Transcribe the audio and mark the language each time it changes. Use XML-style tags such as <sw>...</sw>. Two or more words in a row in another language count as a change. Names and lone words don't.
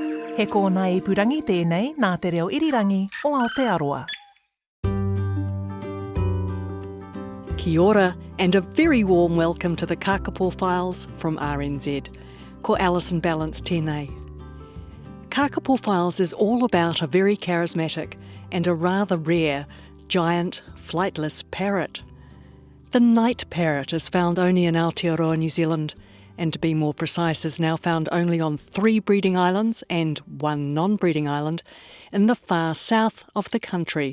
<mi>He kōna ipurangi tēnei nā te reo irirangi o Aotearoa. Kia ora</mi> <en>and a very warm welcome to the Kākāpō Files from RNZ.</en> <mi>Ko Alison Ballance tēnei.</mi> <en>Kākāpō Files is all about a very charismatic and a rather rare, giant, flightless parrot. The night parrot is found only in Aotearoa, New Zealand, and to be more precise is now found only on 3 breeding islands and 1 non-breeding island in the far south of the country.</en>